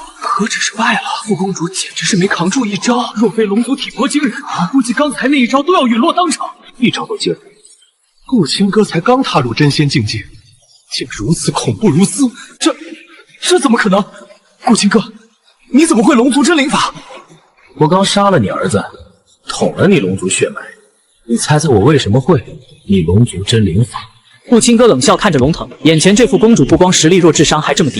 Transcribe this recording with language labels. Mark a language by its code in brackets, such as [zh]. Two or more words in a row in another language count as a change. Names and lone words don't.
[zh] 何止是敗了，副公主簡直是沒扛住一招。若非龍族體魄驚人，我估計剛才那一招都要隕落當場。一招都驚人。顧清歌才剛踏入真仙境界，竟如此恐怖如斯，這怎麼可能？顧清歌， 你怎么会龙族真灵法？我刚杀了你儿子，捅了你龙族血脉，你猜猜我为什么会你龙族真灵法？顾青哥冷笑看着龙腾，眼前这副公主不光实力弱，智商还这么低。